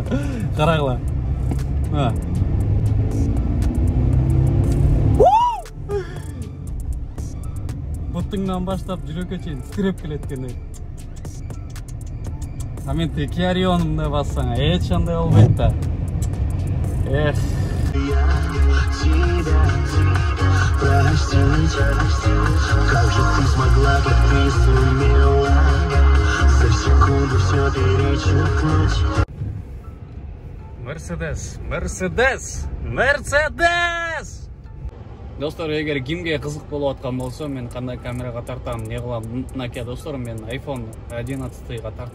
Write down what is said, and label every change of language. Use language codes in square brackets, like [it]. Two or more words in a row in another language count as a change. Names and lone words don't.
[ky] Карагыла. Бутыңдан баштап жүрөккө чейин титиреп келет экен. А мен Kia Rio'нумда бассаң, эч андай болбойт да. Эх. [ru] Как же ты смогла, как ты сумела за секунду все перечеркнуть. [ky] Мерседес! Достор, эгер кимге кызык болуп аткан болсо, мен кандай камерага тартам, не кылам, мынакей достор, мен iPhone 11га тартам.